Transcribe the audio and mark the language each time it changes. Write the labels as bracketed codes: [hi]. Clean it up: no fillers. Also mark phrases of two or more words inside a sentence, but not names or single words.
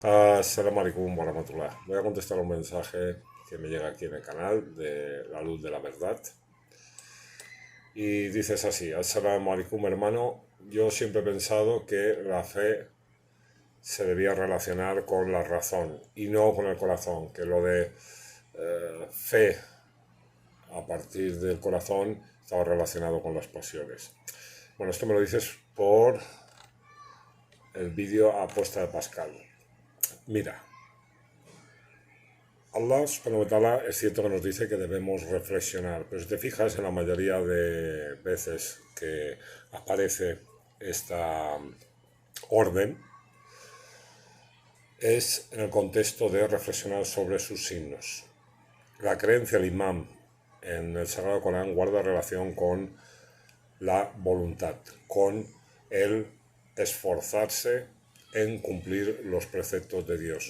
[ar] السلام عليكم ورحمة الله. [es] Voy a contestar un mensaje que me llega aquí en el canal de La Luz de la Verdad. Y dices así: [ar] السلام عليكم, [es] hermano. Yo siempre he pensado que la fe se debía relacionar con la razón y no con el corazón, que lo de fe a partir del corazón estaba relacionado con las pasiones. Bueno, esto me lo dices por el vídeo Apuesta de Pascal. Mira, [ar] الله سبحانه وتعالى [es] es cierto que nos dice que debemos reflexionar, pero si te fijas en la mayoría de veces que aparece esta orden, es en el contexto de reflexionar sobre sus signos. La creencia del imam en el Sagrado Corán guarda relación con la voluntad, con el esforzarse en cumplir los preceptos de Dios.